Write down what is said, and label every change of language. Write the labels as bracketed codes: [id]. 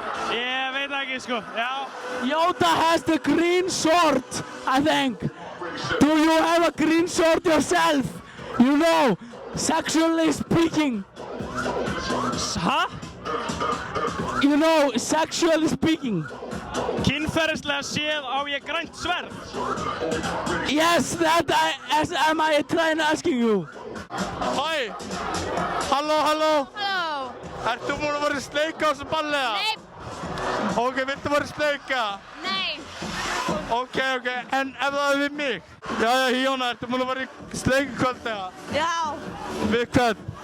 [is] Ég veit ekki, sko. Já. [en] Yoda has the green sword, I think. Do you have a green sword yourself? You know, sexually speaking. Hæ? You know, sexually speaking. [is] Kynferðislega séð á ég grænt sverð. [en] Yes, that am I trying to asking you. [is] Hæ. Halló. Halló. Ertu búin að vera í sleika á þessu balli eða? Nei. Ok, viltu vera í sleika? Nei. Ok, en ef það er við mig? Jæja, Híóna, ertu búin að vera í sleika kvöld eða? Já. Við hvern?